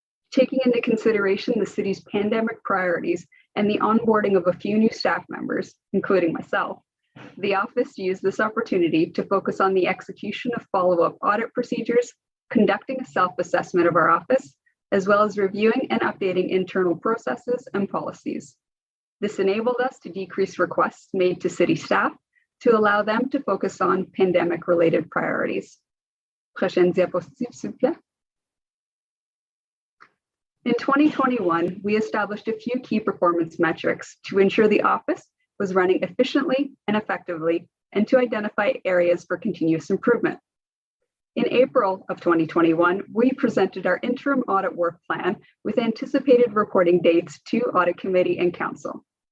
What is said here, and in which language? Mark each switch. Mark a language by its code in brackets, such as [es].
[en] Taking into consideration the city's pandemic priorities and the onboarding of a few new staff members, including myself, the office used this opportunity to focus on the execution of follow-up audit procedures, conducting a self-assessment of our office, as well as reviewing and updating internal processes and policies. This enabled us to decrease requests made to city staff to allow them to focus on pandemic-related priorities. [fr] Prochaine diapositive, s'il vous plaît. [en] In 2021, we established a few key performance metrics to ensure the office was running efficiently and effectively, and to identify areas for continuous improvement. In April of 2021, we presented our interim audit work plan with anticipated reporting dates to audit committee and council.